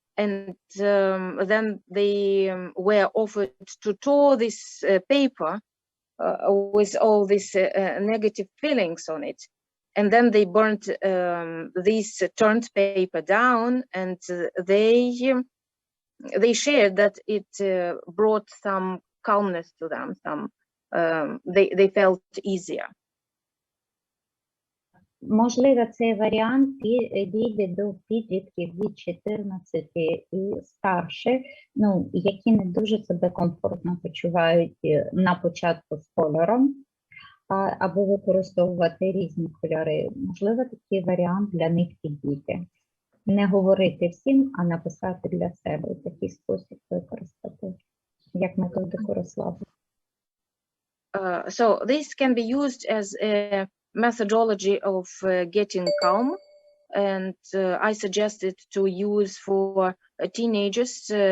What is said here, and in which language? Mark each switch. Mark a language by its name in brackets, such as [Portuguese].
[English] And then they were offered to tear this paper with all these negative feelings on it. And then they burnt this turned paper down, and they shared that it brought some calmness to them. They felt easier. [Ukrainian] Можливо, цей варіант дійде до підлітків від 14 і старше, ну, які не дуже себе комфортно почувають на початку з кольором, або використовувати різні кольори. Можливо, такий варіант для них підійде. Не говорити всім, а написати для себе. І такий спосіб використати, як методику розслаблення. [English] So this can be used as a methodology of getting calm, and I suggested to use for teenagers